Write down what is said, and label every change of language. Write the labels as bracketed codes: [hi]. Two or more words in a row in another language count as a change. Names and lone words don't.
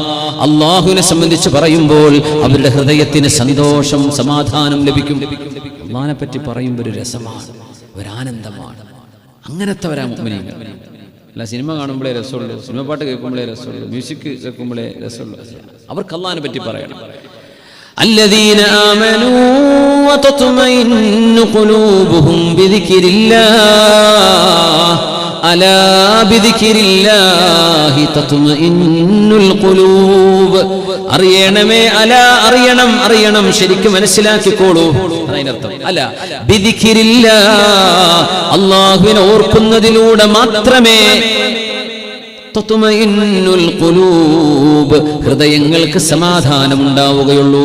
[ml] അല്ലാഹുവിനെ സംബന്ധിച്ച് പറയുമ്പോൾ അവരുടെ ഹൃദയത്തിന് സന്തോഷം, സമാധാനം ലഭിക്കും. അല്ലാഹുവിനെ പറ്റി പറയുമ്പോൾ ഒരു രസമാണ്, ഒരു ആനന്ദമാണ്. അങ്ങനത്തെവരാ മുഅ്മിനീങ്ങൾ. അല്ല സിനിമ കാണുമ്പോഴേ രസമുള്ളൂ, സിനിമ പാട്ട് കേൾക്കുമ്പോഴേ രസമുള്ളൂ, മ്യൂസിക് കേൾക്കുമ്പോഴേ രസമുള്ളൂ. അവർക്ക് അല്ലാഹുവിനെ പറ്റി പറയണം. [ar] الذين آمنوا وتطمئن قلوبهم بذكر الله ألا بذكر الله تطمئن القلوب. [ml] അറിയണമേ, അല അറിയണം, അറിയണം, ശരിക്കും മനസ്സിലാക്കിക്കോളൂ. അതിനർത്ഥം [ar] ألا بذكر الله, [ml] അല്ലാഹുവിനെ ഓർക്കുന്നതിലൂടെ മാത്രമേ [ar] تطمئن القلوب, [ml] ഹൃദയങ്ങൾക്ക് സമാധാനം ഉണ്ടാവുകയുള്ളൂ.